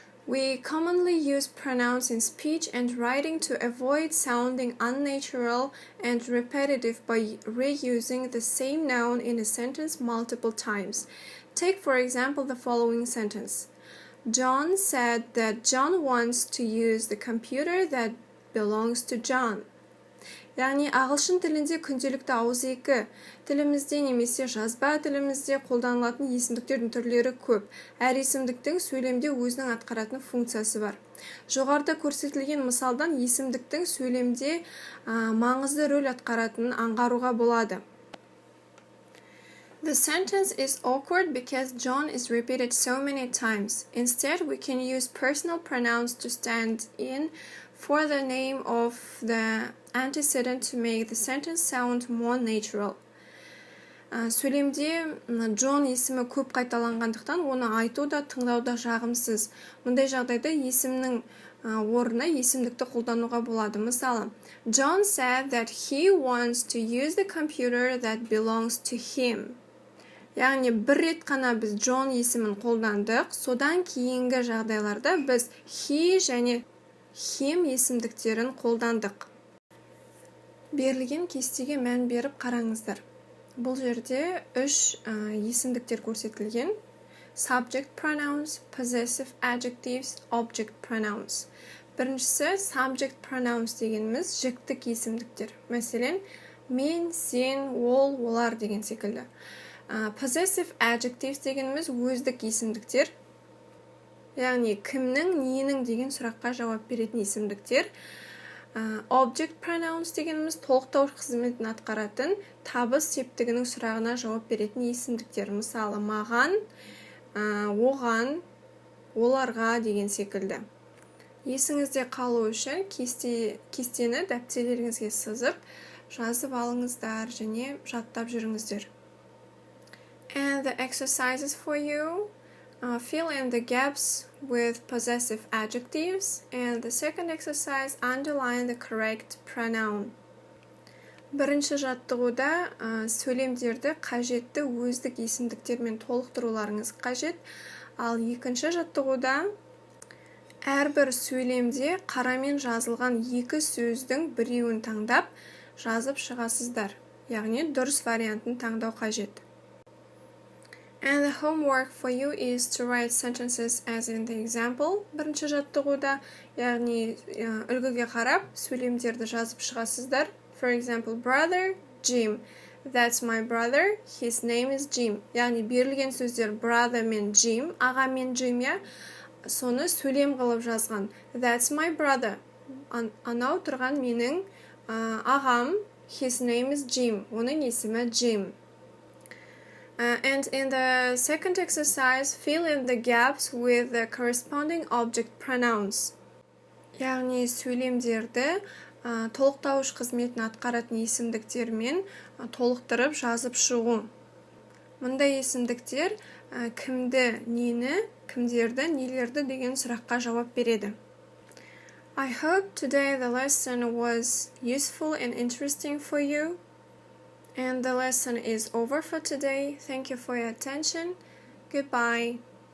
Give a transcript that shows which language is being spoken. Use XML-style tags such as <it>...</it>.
<en>We commonly use pronouns in speech and writing to avoid sounding unnatural and repetitive by reusing the same noun in a sentence multiple times. Take, for example, the following sentence. John said that John wants to use the computer that belongs to John.</en> <kk>Яғни ағылшын тілінде күнделікті ауызекі тілімізде немесе жазба тілімізде қолданылатын есімдіктердің түрлері көп. Әр есімдіктің сөйлемде өзінің атқаратын функциясы бар. Жоғарыда көрсетілген мысалдан есімдіктің сөйлемде маңызды рөл атқаратынын аңғаруға болады.</kk> <en>The sentence is awkward because John is repeated so many times. Instead, we can use personal pronouns to stand in for the name of the antecedent to make the sentence sound more natural.</en> <kk>Сөйлемде Джон есімі көп қайталанғандықтан, оны айту да, тыңдау да жағымсыз. Мұндай жағдайда есімнің орнына есімдікті қолдануға болады. Мысалы,</kk> <en>John said that he wants to use the computer that belongs to him.</en> <kk>Яғни бір рет қана біз Джон есімін қолдандық, содан кейінгі жағдайларда біз he және him есімдіктерін қолдандық. Берілген кестеге мән беріп қараңыздар. Бұл жерде үш есімдіктер көрсетілген.</kk> <en>Subject pronouns, possessive adjectives, object pronouns.</en> <kk>Біріншісі subject pronouns дегеніміз жіктік есімдіктер. Мәселен, мен, сен, ол, олар деген секілді. Possessive adjectives дегеніміз өздік есімдіктер. Яғни кімнің, ненің деген сұраққа жауап беретін есімдіктер. Object pronouns дегеніміз толықтауыш қызметін атқаратын табыс септігінің сұрағына жауап беретін есімдіктер. Мысалы, маған, оған, оларға деген секілді. Есіңізде қалу үшін кестені дәптерлеріңізге сызып, жазып алыңыздар және жаттап жүріңіздер.</kk> <en>And the exercises for you. Fill in the gaps with possessive adjectives. And the second exercise, underline the correct pronoun.</en> <kk>Бірінші жаттығуда сөйлемдерді қажетті өздік есімдіктермен толықтыруларыңыз қажет. Ал екінші жаттығуда әрбір сөйлемде қарамен жазылған екі сөздің біреуін таңдап жазып шығасыздар. Яғни дұрыс вариантын таңдау қажет.</kk> <en>And the homework for you is to write sentences as in the example.</en> <kk>Бірінші жаттығуда, яғни үлгіге қарап, сөйлемдерді жазып шығасыздар.</kk> <en>For example, brother, Jim. That's my brother, his name is Jim.</en> <kk>Яғни берілген сөздер brother мен Jim, аға мен Jim, соны сөйлем қылып жазған.</kk> <en>That's my brother.</en> <kk>Анау тұрған менің ағам,</kk> <en>his name is Jim.</en> <kk>Оның есімі Jim.</kk> <en>And in the second exercise, fill in the gaps with the corresponding object pronouns.</en> <kk>Яғни сөйлемдерді толықтауыш қызметін атқаратын есімдіктермен толықтырып жазып шығу. Мұндай есімдіктер кімді, нені, кімдерді, нелерді деген сұраққа жауап береді.</kk> <en>I hope today the lesson was useful and interesting for you. And the lesson is over for today. Thank you for your attention. Goodbye.</en>